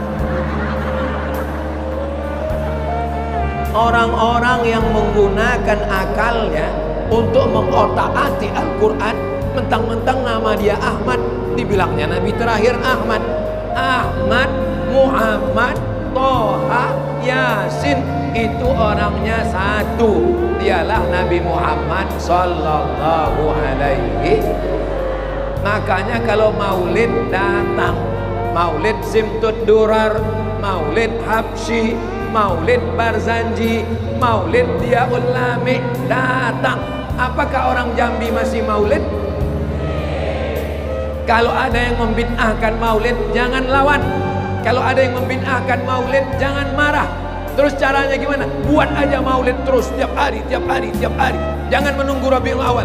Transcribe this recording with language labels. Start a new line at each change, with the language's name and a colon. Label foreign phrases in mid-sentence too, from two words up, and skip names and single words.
Indonesian: Orang-orang yang menggunakan akalnya untuk mengotak-atik Al-Quran, mentang-mentang nama dia Ahmad, dibilangnya Nabi terakhir Ahmad. Ahmad, Muhammad, Toha, Yasin, itu orangnya satu. Dialah Nabi Muhammad
Arabic: صلى الله عليه.
Indonesian: Makanya kalau maulid datang, maulid Simtud Durar, maulid Habsyi, maulid Barzanji, maulid Diaul Lami datang. Apakah orang Jambi masih maulid? Kalau ada yang membid'ahkan maulid, jangan lawan. Kalau ada yang membid'ahkan maulid, jangan marah. Terus caranya gimana? Buat aja maulid terus, tiap hari. Jangan menunggu Rabiul Awal.